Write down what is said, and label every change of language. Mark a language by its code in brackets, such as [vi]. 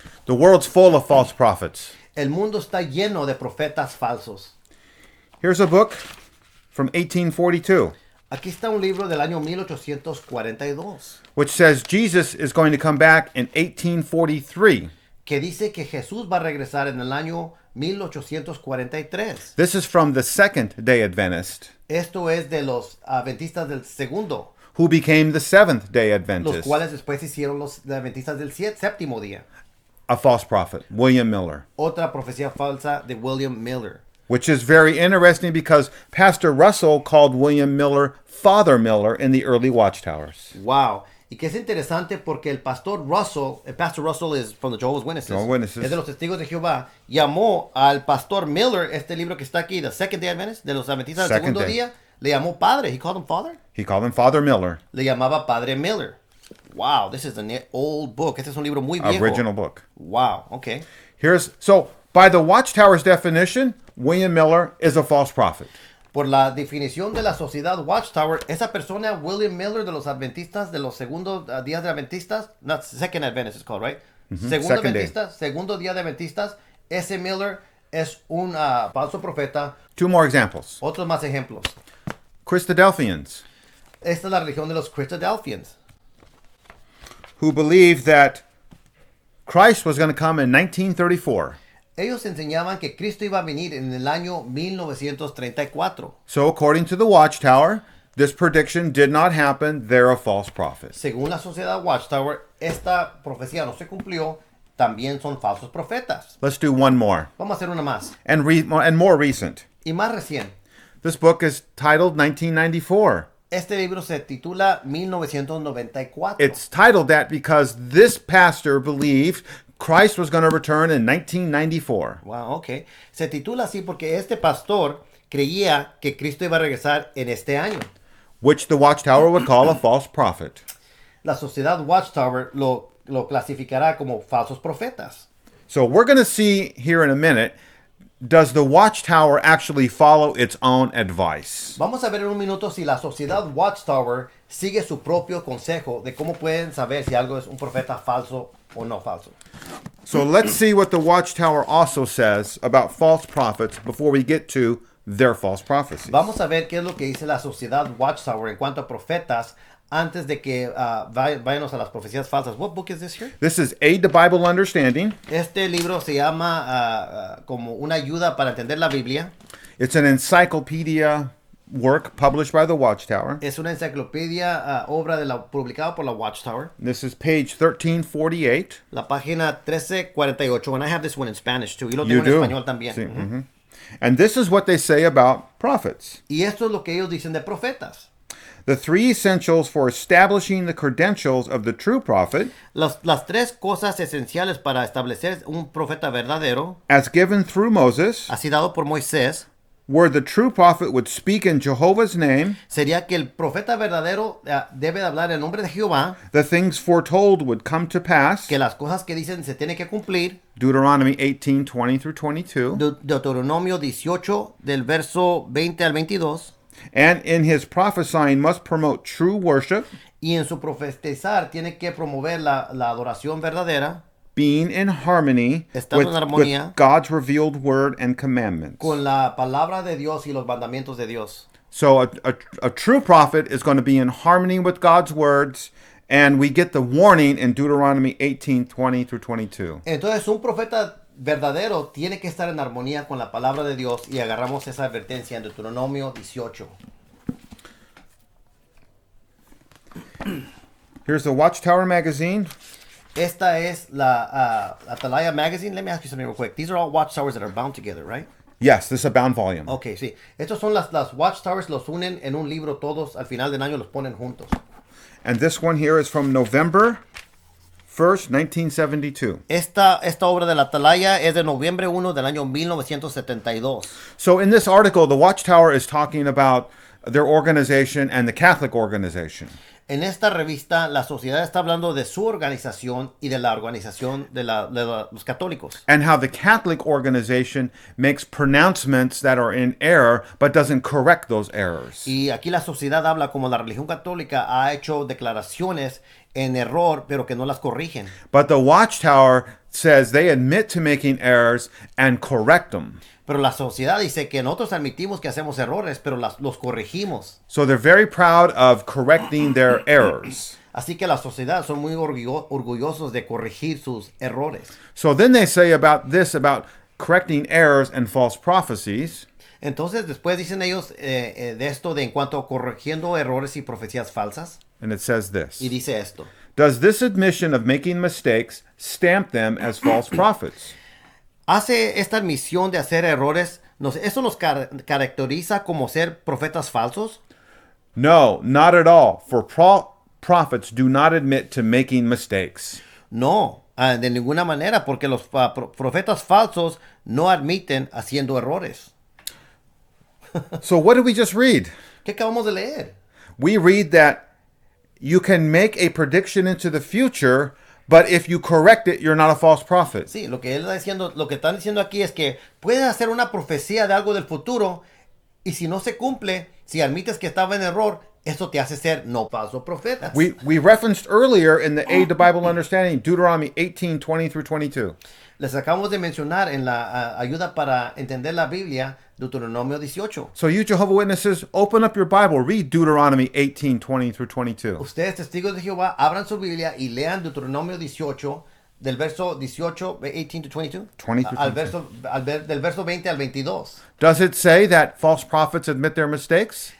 [en] The world's full of false prophets. [es] El mundo está lleno de profetas falsos. [en] Here's a book from 1842, [es] Aquí está un libro del año 1842 [en] which says Jesus is going to come back in 1843. [es] que dice que Jesús va a regresar en el año 1843. [en] This is from the Second-day Adventist, [es] Esto es de los adventistas del segundo, [en] who became the Seventh-day [es] los [en] Adventist, [es] cuales después hicieron los adventistas del séptimo día. [en] a false prophet, William Miller. [es] Otra profecía falsa de William Miller. [en] Which is very interesting because Pastor Russell called William Miller Father Miller in the early Watchtowers. [es] Wow. Y que es interesante porque el pastor Russell [en] is from the Jehovah's Witnesses. Jehovah's Witnesses. [es] Es de los Testigos de Jehová. Llamó al pastor Miller, este libro que está aquí, [en] The Second Day Adventist, [es] de los adventistas del [en] Second [es] segundo [en] day. [es] día, le llamó padre. [en] He called him father. He called him Father Miller, [es] Le llamaba Padre Miller. [en] Wow, this is an old book. [es] Este es un libro muy viejo. [en] original book. Wow, okay. So by the Watchtower's definition, William Miller is a false prophet. [es] Por la definición de la sociedad Watchtower, esa persona, William Miller, de los adventistas, de los segundos días de adventistas, [en] not second Adventist it's called, right? [es] Segundo [en] second day. [es] adventista, segundo día de adventistas, ese Miller es un falso profeta. [en] Two more examples. [es] Otros más ejemplos. [en] Christadelphians, [es] Esta es la religión de los Christadelphians, [en] who believed that Christ was going to come in 1934. [es] ellos enseñaban que Cristo iba a venir en el año 1934. [en] So according to the Watchtower, this prediction did not happen. They're a false prophet. [es] Según la sociedad Watchtower, esta profecía no se cumplió, también son falsos profetas. [en] Let's do one more. [es] Vamos a hacer una más. [en] And more recent. [es] Y más recién. [en] This book is titled 1994. [es] Este libro se titula 1994. [en] It's titled that because this pastor believed Christ was going to return in 1994. Wow, ok. [es] Se titula así porque este pastor creía que Cristo iba a regresar en este año. [en] Which the Watchtower would call a false prophet. [es] La sociedad Watchtower lo clasificará como falsos profetas. [en] So we're going to see here in a minute, does the Watchtower actually follow its own advice? [es] Vamos a ver en un minuto si la sociedad Watchtower sigue su propio consejo de cómo pueden saber si algo es un profeta falso o no falso. [en] So let's see what the Watchtower also says about false prophets before we get to their false prophecies. [es] Vamos a ver qué es lo que dice la sociedad Watchtower en cuanto a profetas antes de que vayamos a las profecías falsas. [en] What book is this here? This is Aid to Bible Understanding. [es] Este libro se llama como una ayuda para entender la Biblia. [en] It's an encyclopedia work published by the Watchtower. [es] Es una enciclopedia obra publicada por la Watchtower. [en] This is page 1348. [es] La página 1348. [en] And I have this one in Spanish too. [es] Y lo [en] You [es] tengo en [en] do? [es] español también. [en] Sí, And this is what they say about prophets. [es] Y esto es lo que ellos dicen de profetas. [en] The three essentials for establishing the credentials of the true prophet, [es] Las tres cosas esenciales para establecer un profeta verdadero, [en] as given through Moses, [es] así dado por Moisés, [en] where the true prophet would speak in Jehovah's name, [es] sería que el profeta verdadero debe de hablar en nombre de Jehová, [en] the things foretold would come to pass, [es] que las cosas que dicen se tienen que cumplir. [en] Deuteronomy 18:20 through 22, [es] Deuteronomio 18 del verso 20 al 22. [en] and in his prophesying must promote true worship, [es] Y en su profetizar tiene que promover la adoración verdadera, [en] being in harmony [es] Estando en armonía [en] with God's revealed word and commandments. [es] con la palabra de Dios y los mandamientos de Dios. [en] So a true prophet is going to be in harmony with God's words, and we get the warning in Deuteronomy 18:20 through 22. [es] Entonces un profeta verdadero tiene que estar en armonía con la palabra de Dios y agarramos esa advertencia en Deuteronomio 18. [en] Here's the Watchtower Magazine. [es] Esta es la Atalaya Magazine. [en] Let me ask you something real quick. These are all watchtowers that are bound together, right? Yes, this is a bound volume. [es] Okay, sí. Estos son las watchtowers, los unen en un libro todos, al final del año los ponen juntos. [en] And this one here is from November 1st, 1972. [es] Esta obra de la Atalaya es de noviembre 1 del año 1972. [en] So in this article, the Watchtower is talking about their organization and the Catholic organization. [es] En esta revista, la sociedad está hablando de su organización y de la organización de los católicos. [en] And how the Catholic organization makes pronouncements that are in error, but doesn't correct those errors. [es] Y aquí la sociedad habla como la religión católica ha hecho declaraciones en error, pero que no las corrigen. [en] But the Watchtower says they admit to making errors and correct them. [es] Pero la sociedad dice que nosotros admitimos que hacemos errores, pero los corregimos. [en] So they're very proud of correcting their errors. [es] Así que la sociedad son muy orgullosos de corregir sus errores. [en] So then they say about correcting errors and false prophecies. [es] Entonces después dicen ellos de esto de en cuanto a corrigiendo errores y profecías falsas. [en] And it says this. [es] Y dice esto. [en] Does this admission of making mistakes stamp them as false prophets? [es] ¿Hace esta admisión de hacer errores, eso nos caracteriza como ser profetas falsos? [en] No, not at all. For prophets do not admit to making mistakes. [es] No, de ninguna manera, porque los profetas falsos no admiten haciendo errores. [en] So what did we just read? [es] ¿Qué acabamos de leer? [en] We read that you can make a prediction into the future, but if you correct it, you're not a false prophet. [es] Sí, lo que están diciendo aquí es que puedes hacer una profecía de algo del futuro y si no se cumple, si admites que estaba en error, eso te hace ser no falso profeta. [en] We referenced earlier in the Aid to Bible Understanding, Deuteronomy 18:20 through 22. [es] Les acabamos de mencionar en la ayuda para entender la Biblia, Deuteronomio 18. [en] So you Jehovah Witnesses, open up your Bible, read Deuteronomy 18:20 through 22. [es] Ustedes, testigos de Jehová, abran su Biblia y lean Deuteronomio 18, del verso 18, 18 to 22, [en] 20 to 22. [es] Del verso 20 al 22. [en] Does it say that false prophets admit their mistakes?